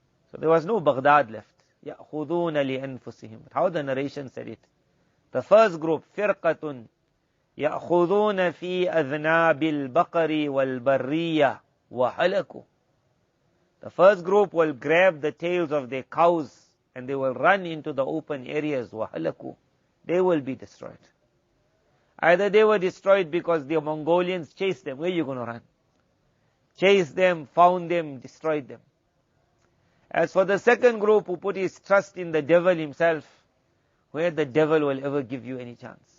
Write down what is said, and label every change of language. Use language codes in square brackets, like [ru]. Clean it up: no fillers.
[en] So there was no Baghdad left. [ar] يَأْخُذُونَ لِأَنفُسِهِمْ. [en] How the narration said it. The first group, [ar] فِرْقَةٌ يَأْخُذُونَ فِي أَذْنَابِ الْبَقَرِ وَالْبَرِّيَّةِ وَحَلَكُوا. [en] The first group will grab the tails of their cows and they will run into the open areas. [ar] وَحَلَكُوا. [en] They will be destroyed. Either they were destroyed because the Mongolians chased them. Where are you going to run? Chased them, found them, destroyed them. As for the second group who put his trust in the devil himself, where the devil will ever give you any chance?